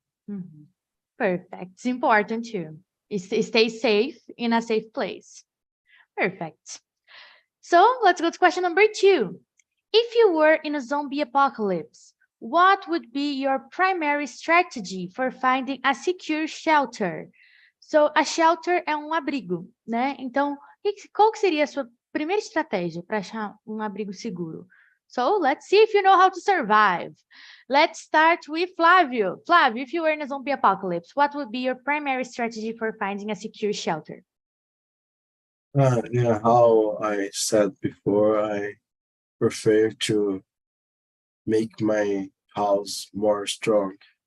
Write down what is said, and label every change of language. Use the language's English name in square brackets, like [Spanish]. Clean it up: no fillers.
[English] Mhm. Perfect. It's important too. Stay safe in a safe place. Perfect. So let's go to question number 2. If you were in a zombie apocalypse, what would be your primary strategy for finding a secure shelter? [Portuguese] So, a shelter é um abrigo, né? Então, qual que seria a sua primeira estratégia para achar um abrigo seguro? [English] So, let's see if you know how to survive. Let's start with Flávio. Flávio, if you were in a zombie apocalypse, what would be your primary strategy for finding a secure shelter? Yeah, how I said before, I prefer to make my house more strong.